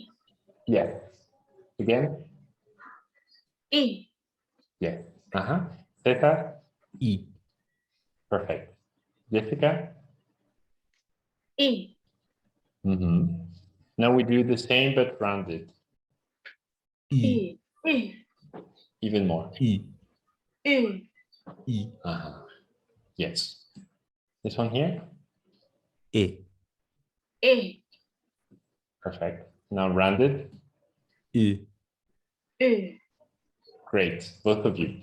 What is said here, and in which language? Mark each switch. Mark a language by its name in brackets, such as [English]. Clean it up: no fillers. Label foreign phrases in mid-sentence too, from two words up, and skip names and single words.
[English] Yes. Again. E. Yes. Cesar. I. Perfect. Jessica. E. Now we do the same but rounded. I. E. E. Even more. I. E. I. Yes. This one here. I. E. Perfect. Now rounded. U. Great, both of you.